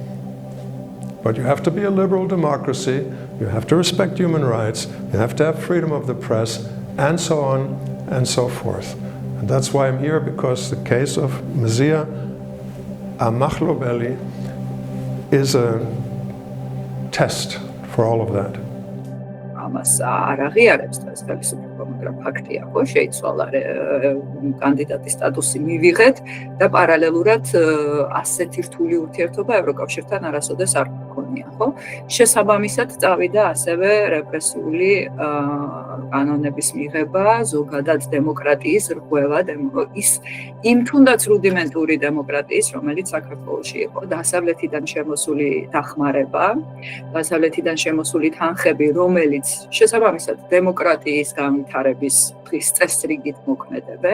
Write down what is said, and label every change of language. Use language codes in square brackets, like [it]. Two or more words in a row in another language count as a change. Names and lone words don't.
[en] But you have to be a liberal democracy, you have to respect human rights, you have to have freedom of the press, and so on and so forth. And that's why I'm here, because the case of Mzia Amaglobeli is a test for all of that. [ka] ამას არ აღიარებს ეს ხელისუფლება, მაგრამ ფაქტია, ხო, შეიცვალა კანდიდატის სტატუსი მივიღეთ და პარალელურად ასეთი რთული ურთიერთობა ევროკავშირთან არასოდეს არ გქონია, ხო? შესაბამისად წავიდა ასევე რეპრესიული კანონების მიღება, ზოგადად დემოკრატიის რღვევა, იმ თუნდაც რუდიმენტური დემოკრატიის, რომელიც საქართველოში იყო, დასავლეთიდან შემოსული დახმარება, დასავლეთიდან შემოსული თანხები, რომელიც შესაბამისად დემოკრატიის განვითარების დღის წესრიგით მოქმედებენ.